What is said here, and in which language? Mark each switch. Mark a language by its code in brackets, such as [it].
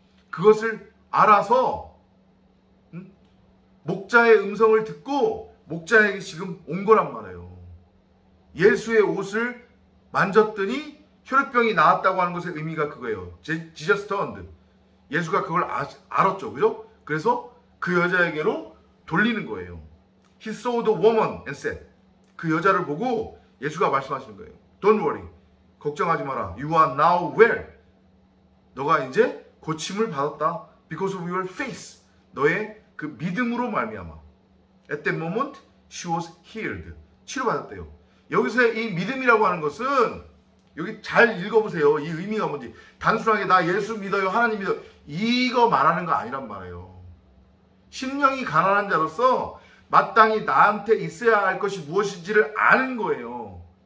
[ko] 그것을 알아서 목자의 음성을 듣고 목자에게 지금 온 거란 말이에요. 예수의 옷을 만졌더니 혈우병이 나았다고 하는 것의 의미가 그거예요. [en] Jesus turned. [ko] 예수가 그걸 알았죠. 그죠? 그래서 그 여자에게로 돌리는 거예요. [en] He saw the woman and said. [ko] 그 여자를 보고 예수가 말씀하시는 거예요. [en] Don't worry. [ko] 걱정하지 마라. [en] You are now well. [ko] 너가 이제 고침을 받았다. [en] Because of your faith. [ko] 너의 그 믿음으로 말미암아. [en] At that moment, she was healed. [ko] 치료받았대요. 여기서의 이 믿음이라고 하는 것은 여기 잘 읽어보세요. 이 의미가 뭔지. 단순하게 나 예수 믿어요. 하나님 믿어요. 이거 말하는 거 아니란 말이에요. 심령이 가난한 자로서 마땅히 나한테 있어야 할 것이 무엇인지를 아는 거예요.